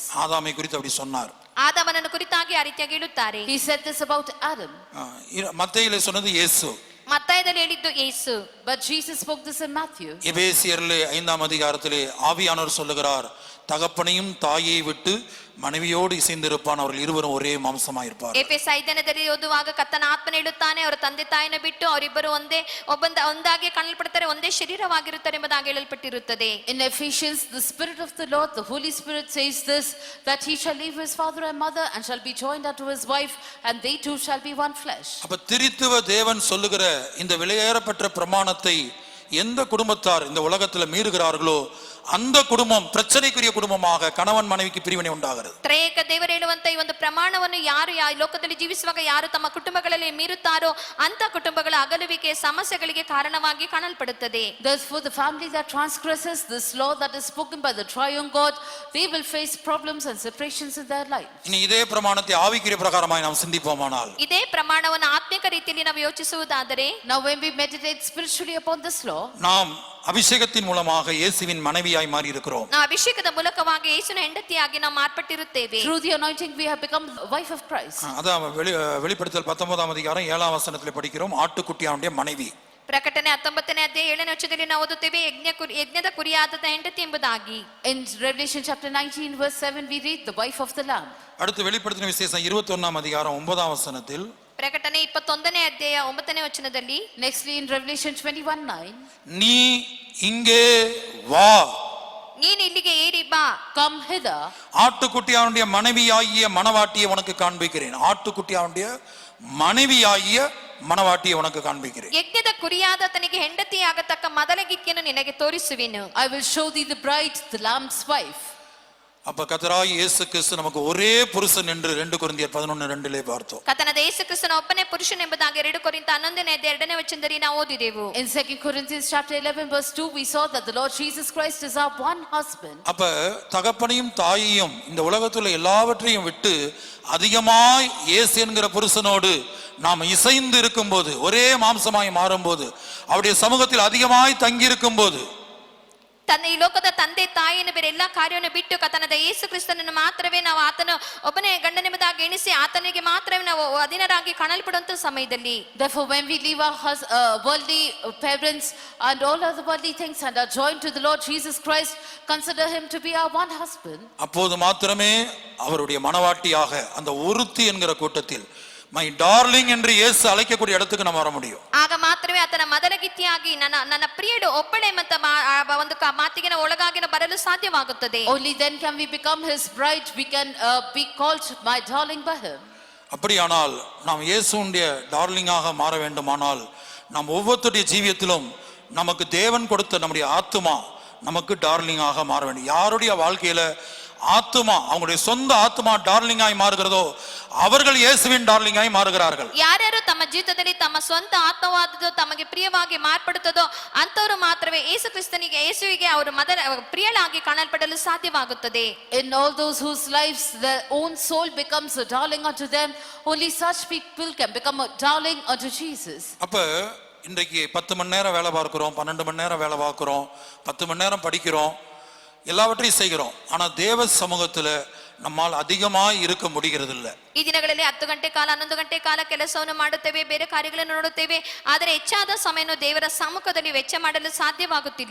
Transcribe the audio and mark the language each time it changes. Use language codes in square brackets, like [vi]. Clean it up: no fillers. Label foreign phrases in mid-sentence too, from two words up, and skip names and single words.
[ta] ஆதாமை குறித்து அப்படி சொன்னார். [kn] ಆದಾಮನನ್ನು ಕುರಿತಾಗಿ ಆ ರೀತಿಯಾಗಿ ಹೇಳುತ್ತಾರೆ. [en] He said this about Adam. [ta] மத்தேயிலே சொன்னது இயேசு, [kn] ಮತ್ತಾಯದಲ್ಲಿ ಹೇಳಿದ್ದು ಯೇಸು. [en] But Jesus spoke this in Matthew. [ta] எபேசியரிலே 5ஆம் அதிகாரத்திலே ஆவியானவர் சொல்லுகிறார், தகப்பனையும் தாயை விட்டு மனைவியோடு இசைந்திருப்பான், அவர்கள் இருவரும் ஒரே மாம்சமாயிருப்பார். [kn] ಎಫೆಸ 5ನೇದಲ್ಲಿ ಓದುವಾಗ ಕರ್ತನ ಆತ್ಮನ ಹೇಳುತ್ತಾನೆ, ಅವರ ತಂದೆ ತಾಯಿನ ಬಿಟ್ಟು ಅವರಿಬ್ಬರು ಒಂದಾಗಿ ಕಾಣಲ್ಪಡುತ್ತಾರೆ, ಒಂದೇ ಶರೀರವಾಗಿರುತ್ತಾರೆ ಎಂಬುದಾಗಿ ಹೇಳಲ್ಪಟ್ಟಿರುತ್ತದೆ. [en] In Ephesians, the Spirit of the Lord, the Holy Spirit says this, that he shall leave his father and mother and shall be joined unto his wife, and they two shall be one flesh. [ta] அப்ப திரித்துவ தேவன் சொல்லுகிற இந்த விலையேறப்பெற்ற பிரமாணத்தை எந்த குடும்பத்தார் இந்த உலகத்துல மீறுகிறார்களோ அந்த குடும்பம் பிரச்சனைக்குரிய குடும்பமாக கணவன் மனைவிக்கு பிரிவினை உண்டாகிறது. [kn] ತ್ರೇಕ ದೇವರು ಹೇಳುವಂತ ಈ ಒಂದು ಪ್ರಮಾಣವನ್ನು ಯಾರು ಈ ಲೋಕದಲ್ಲಿ ಜೀವಿಸುವಾಗ ಯಾರು ತಮ್ಮ ಕುಟುಂಬಗಳಲ್ಲಿ ಮೀರುತ್ತಾರೋ ಅಂತ ಕುಟುಂಬಗಳ ಅಗಲುವಿಕೆ ಸಮಸ್ಯೆಗಳಿಗೆ ಕಾರಣವಾಗಿ ಕಾಣಲ್ಪಡುತ್ತದೆ. [en] Therefore, the family that transgresses this law that is spoken by the triune God, they will face problems and separations in their life. [ta] இனி இதே பிரமாணத்தை ஆவிக்குரிய பிரகாரமாய் நாம் சிந்திப்போமானால், [kn] ಇದೇ ಪ್ರಮಾಣವನ್ನು ಆತ್ಮಿಕ ರೀತಿಯಲ್ಲಿ ನಾವು ಯೋಚಿಸುವುದಾದರೆ, [en] Now when we meditate spiritually upon this law, [ta] நாம் அபிஷேகத்தின் மூலமாக இயேசுவின் மனைவியாய் மாறி இருக்கிறோம். [kn] ನಾವು ಅಭಿಷೇಕದ ಮೂಲಕವಾಗಿ ಯೇಸುವಿನ ಹೆಂಡತಿಯಾಗಿ ನಾವು ಮಾರ್ಪಟ್ಟಿರುತ್ತೇವೆ. [en] through the anointing we have become the wife of Christ. [ta] அதான் வெளிப்படுத்தல் 19ஆம் அதிகாரம் 7ஆம் வசனத்தில் படிக்கிறோம், ஆட்டுக்குட்டியானுடைய மனைவி. [kn] ಪ್ರಕಟಣೆ 19ನೇ ಅಧ್ಯಾಯ 7ನೇ ವಚನದಲ್ಲಿ ನಾವು ಓದುತ್ತೇವೆ, ಯಜ್ಞದ ಕುರಿಯಾದ ಹೆಂಡತಿ ಎಂಬುದಾಗಿ. [en] In Revelation chapter 19 verse 7 we read the wife of the lamb. [ta] அடுத்து வெளிப்படுத்தின விசேஷம் 21ஆம் அதிகாரம் 9ஆம் வசனத்தில், [kn] ಪ್ರಕಟಣೆ 21ನೇ ಅಧ್ಯಾಯ 9ನೇ ವಚನದಲ್ಲಿ, [en] Nextly in Revelation 21:9, [ta] நீ இங்கே வா, [kn] ನೀನು ಇಲ್ಲಿಗೆ ಏರಿ ಬಾ, [en] come hither, [ta] ஆட்டுக்குட்டியானுடைய மனைவியாகிய மணவாட்டியை உனக்கு காண்பிக்கிறேன். ஆட்டுக்குட்டியானுடைய மனைவியாகிய மணவாட்டியை உனக்கு காண்பிக்கிறேன். [kn] ಯಜ್ಞದ ಕುರಿಯಾದ ತನಗೆ ಹೆಂಡತಿಯಾಗತಕ್ಕ ಮೊದಲಗಿಕ್ಕಿಯನ್ನು ನಿನಗೆ ತೋರಿಸುವೆನು. [en] I will show thee the bride, the lamb's wife. [ta] அப்ப கர்த்தராகிய இயேசு கிறிஸ்து நமக்கு ஒரே புருஷன் என்று 2 கொரிந்தியர் 11:2 பார்த்தோம். [kn] ಕರ್ತನಾದ ಯೇಸು ಕ್ರಿಸ್ತನ ಒಬ್ಬನೇ ಪುರುಷನೆಂಬುದಾಗಿ 2 ಕೊರಿಂಥ 11ನೇ ಅಧ್ಯಾಯ 2ನೇ ವಚನದಲ್ಲಿ ನಾವು ಓದಿದೆವು. [en] In 2 Corinthians chapter 11 verse 2 we saw that the Lord Jesus Christ is our one husband. [ta] அப்ப தகப்பனையும் தாயையும் இந்த உலகத்துல எல்லாவற்றையும் விட்டு அதிகமாய் இயேசு என்கிற புருஷனோடு நாம் இசைந்து இருக்கும்போது, ஒரே மாம்சமாய் மாறும்போது, அவருடைய சமூகத்தில் அதிகமாய் தங்கி இருக்கும்போது, [kn] ತನ್ನ ಈ ಲೋಕದ ತಂದೆ ತಾಯಿಯನ್ನು ಬೇರೆ ಎಲ್ಲಾ ಕಾರ್ಯವನ್ನು ಬಿಟ್ಟು ಕರ್ತನಾದ ಯೇಸು ಕ್ರಿಸ್ತನನ್ನು ಮಾತ್ರವೇ ನಾವು ಆತನ ಒಬ್ಬನೇ ಗಂಡನೆಂಬುದಾಗಿ ಎಣಿಸಿ ಆತನಿಗೆ ಮಾತ್ರವೇ ನಾವು ಅಧೀನರಾಗಿ ಕಾಣಲ್ಪಡುವಂತ ಸಮಯದಲ್ಲಿ, [en] Therefore when we leave our worldly parents and all other worldly things and are joined to the Lord Jesus Christ, consider him to be our one husband. [ta] அப்போது மாத்திரமே அவருடைய மணவாட்டியாக அந்த ஒருத்தி என்கிற கூட்டத்தில் [en] my darling [ta] என்று இயேசு அழைக்கக்கூடிய இடத்துக்கு நம்ம வர முடியும். [kn] ಆಗ ಮಾತ್ರವೇ ಆತನ ಮೊದಲಗಿತ್ತಿಯಾಗಿ ನನ್ನ ಪ್ರಿಯಳು ಒಬ್ಬಳೆ ಮತ್ತು ಒಂದು ಮಾತಿಗೆ ಒಳಗಾಗಿ ಬರಲು ಸಾಧ್ಯವಾಗುತ್ತದೆ. [en] Only then can we become his bride, we can be called my darling by him. [ta] அப்படியானால் நாம் இயேசுவுடைய டார்லிங்காக மாற வேண்டுமானால் நாம் ஒவ்வொருத்தருடைய ஜீவியத்திலும் நமக்கு தேவன் கொடுத்த நம்முடைய ஆத்துமா நமக்கு டார்லிங்காக மாற வேண்டும். யாருடைய வாழ்க்கையில ஆத்துமா, அவங்களுடைய சொந்த ஆத்துமா டார்லிங்காய் மாறுகிறதோ அவர்கள் இயேசுவின் டார்லிங்காய் மாறுகிறார்கள். [kn] ಯಾರ್ಯಾರು ತಮ್ಮ ಜೀವಿತದಲ್ಲಿ ತಮ್ಮ ಸ್ವಂತ ಆತ್ಮವಾದದ್ದು ತಮಗೆ ಪ್ರಿಯವಾಗಿ ಮಾರ್ಪಡುತ್ತದೋ ಅಂತವರು ಮಾತ್ರವೇ ಯೇಸುವಿಗೆ ಅವರು ಪ್ರಿಯಳಾಗಿ ಕಾಣಲ್ಪಡಲು ಸಾಧ್ಯವಾಗುತ್ತದೆ. [en] In all those whose lives their own soul becomes a darling unto them, only such people can become a darling unto Jesus. [ta] அப்ப இன்றைக்கு 10 மணி நேரம் வேலை பார்க்கிறோம், 12 மணி நேரம் வேலை பார்க்கிறோம், 10 மணி நேரம் படிக்கிறோம், எல்லாவற்றையும் செய்கிறோம். ஆனா தேவ சமூகத்துல நம்மால் அதிகமாய் இருக்க முடிகிறது இல்ல. [kn] ಈ ದಿನಗಳಲ್ಲಿ 10 ಗಂಟೆ ಕಾಲ 11 ಗಂಟೆ ಕಾಲ ಕೆಲಸವನ್ನು ಮಾಡುತ್ತೇವೆ, ಬೇರೆ ಕಾರ್ಯಗಳನ್ನು ನೋಡುತ್ತೇವೆ, ಆದರೆ ಹೆಚ್ಚಾದ ಸಮಯವನ್ನು ದೇವರ ಸಮ್ಮುಖದಲ್ಲಿ ವೆಚ್ಚ ಮಾಡಲು ಸಾಧ್ಯವಾಗುತ್ತಿಲ್ಲ.